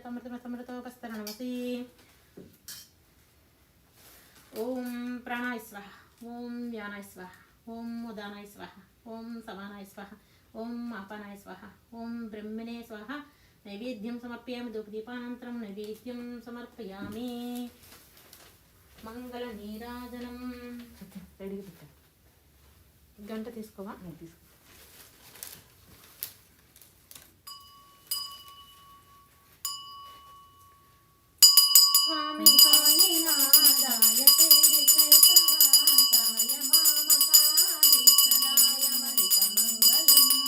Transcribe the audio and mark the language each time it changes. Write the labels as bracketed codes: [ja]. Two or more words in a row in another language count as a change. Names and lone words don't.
[sa] अमृतमसमृतोपस्तरणमसि। ओम प्राणाय स्वाहा। ओम व्यानाय स्वाहा। ओम उदानाय स्वाहा। ओम समानाय स्वाहा। ओम आपानाय स्वाहा। ओम ब्रह्मणे स्वाहा। नैवेद्यं समर्पयामि। धूपदीपानन्तरं नैवेद्यं समर्पयामि। [te] మంగళ నీరాజనం. రెడీగా పెట్టా. గంట తీసుకోవా? తీసుకో. [sa] స్వామి సాయినాథాయ శిరిడి క్షేత్రవాసాయ మామకాధీశ్వరాయ మహితమంగళం.